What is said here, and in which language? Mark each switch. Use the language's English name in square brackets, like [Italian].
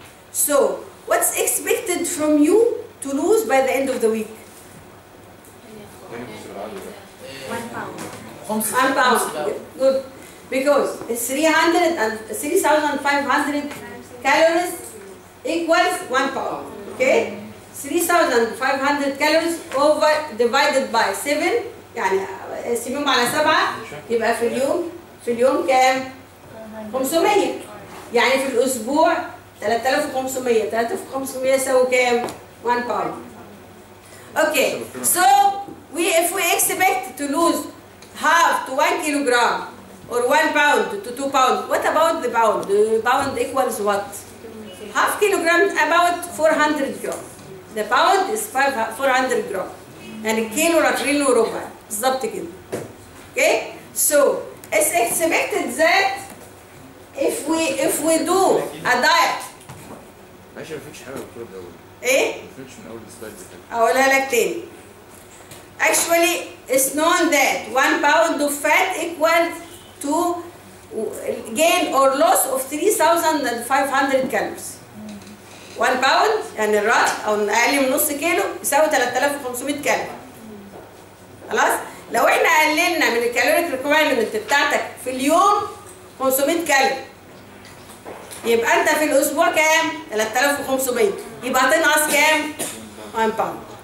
[English] So what's expected from you to lose by the end of the week? 1 pound. 1 pound. Good. Because it's 3,500 calories equals 1 pound. Okay? [Arabic] 3,500 [English] calories over divided by [Arabic] 7 يعني قسميهم على 7 يبقى في اليوم كام؟ 500. يعني في الأسبوع 3,500. 3,500 يساوي كام؟ 1 pound. [English] Okay, so if we expect to lose half to 1 kilogram or 1 pound to 2 pounds. What about the pound? The pound equals what? Half kilogram, about 400 gram. The pound is 400 gram. [Arabic] يعني كيلو رطلين وربع بالظبط كده. [English] Okay? So it's expected that if we do a diet. [Arabic] ماشي مفيش حاجه مكتوبه من الاول. ايه؟ مفيش من اول السلايد ده. هقولها لك تاني. [English] Actually, it's known that 1 pound of fat equals to gain or loss of 3,500 calories. [Arabic] 1 باوند يعني الرطل او اقل من نص كيلو يساوي 3,500 كالوري. خلاص؟ لو احنا قللنا من [English] الكالوريك ريكويرمنت [Arabic] بتاعتك في اليوم 500 كالوري يبقى انت في الاسبوع كام؟ 3,500 يبقى هتنقص كام؟ 1 باوند.